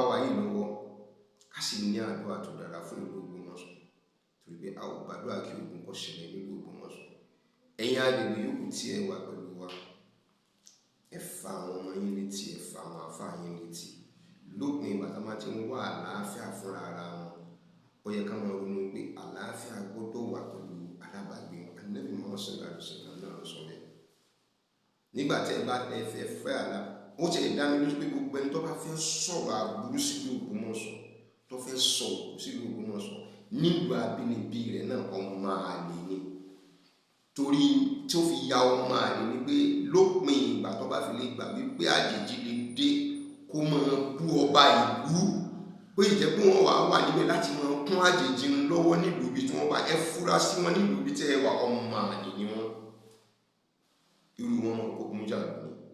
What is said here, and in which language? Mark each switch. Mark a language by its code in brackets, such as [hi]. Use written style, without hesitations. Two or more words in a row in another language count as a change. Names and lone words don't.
[yo] wa yìí lọ́wọ́ ká sì ní àdúrà tó dára fún ìlú Ògbómọ̀ṣọ́ torí pé a ò gbàdúrà kí ogun kó ṣẹlẹ̀ nílùú Ògbómọ̀ṣọ́ ẹ̀yin agbègbè yòókù tí ẹ wà pẹ̀lú wa ẹ fa àwọn ọmọ yín létí ẹ fa àwọn àfáà yín létí lópin ìgbà tá a máa ti ń wá àlàáfíà fúnra ara wọn ó yẹ ká máa ronú pé àlàáfíà gbọ́dọ̀ wà pẹ̀lú alábàágbé Ànábì Muhammad [ar] صلى الله عليه وسلم [yo] náà ló sọ bẹ́ẹ̀ nígbà tí ẹ bá tẹ fẹ́ àlà ó ti lè dá mi lójú pé gbogbo ẹni tó bá fẹ́ sọ̀rọ̀ aburú sílùú Ògbómọ̀ṣọ́ tó fẹ́ sọ̀rọ̀ sílùú Ògbómọ̀ṣọ́ nílùú abínibí rẹ̀ náà ọmọ àlè ni torí tí ó fi ya ọmọ àlè ni pé lópin ìgbà tó bá fi lè gbà wípé àjèjì lè dé kó máa bú ọba ìlú pé ìjẹ́ pé wọ́n wà níbẹ̀ láti máa kún àjèjì lọ́wọ́ nílùú ibi tí wọ́n bá ẹ fura sí wọn nílùú ibi tí ẹ wà ọmọ àlè ni wọ́n irú wọn mọ̀ kó kún jà lónìí